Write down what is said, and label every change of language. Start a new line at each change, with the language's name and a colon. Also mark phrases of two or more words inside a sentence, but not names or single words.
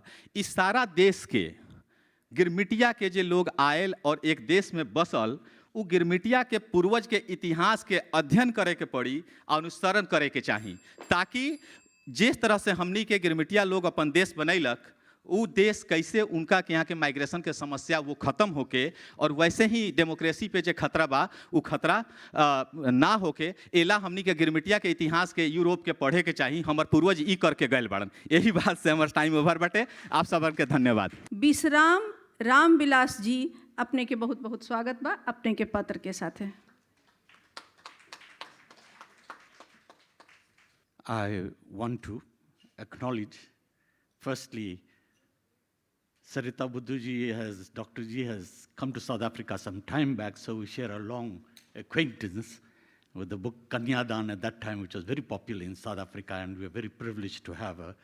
Bhojpuri: इस सारा देश के गिरमिटिया के जे लोग आयल और एक देश में बसल, उ गिरमिटिया के पूर्वज के इतिहास के अध्ययन करे के पड़ी, अनुसरण करे के चाही, ताकि जिस तरह से हमनी के गिरमिटिया लोग अपन देश बनैलक, वो देश कैसे उनका के यहाँ के माइग्रेशन के समस्या वो खत्म होके, और वैसे ही डेमोक्रेसी पे जो खतरा बा वो खतरा ना होके, एला हमनी के गिरमिटिया के इतिहास के यूरोप के पढ़े के चाही। हमार पूर्वज ई करके गए बाड़न। यही बात से हमार
English: time over
Bhojpuri: बाटे। आप सब के धन्यवाद। विश्राम रामविलास जी, अपने के बहुत बहुत स्वागत बा अपने के पत्र के साथ है।
English: I want to acknowledge, firstly, Sarita Buddhuji Dr. Ji has come to South Africa some time back, so we share a long acquaintance with the book Kanyadan at that time, which was very popular in South Africa, and we are very privileged to have her.